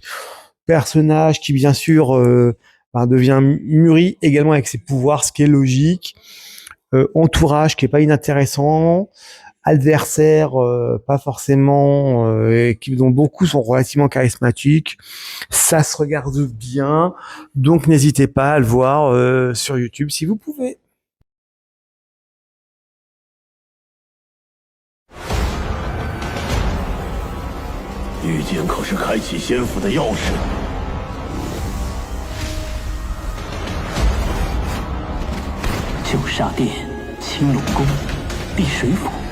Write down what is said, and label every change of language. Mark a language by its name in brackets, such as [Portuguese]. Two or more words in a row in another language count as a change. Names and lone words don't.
[French] Personnage qui, bien sûr, devient mûri également avec ses pouvoirs, ce qui est logique. Entourage qui est pas inintéressant. Adversaires pas forcément dont beaucoup sont relativement charismatiques, ça se regarde bien, donc n'hésitez pas à le voir sur YouTube si vous pouvez. [Chinese] 御剑可是开启仙府的钥匙。九煞殿、青龙宫、碧水府。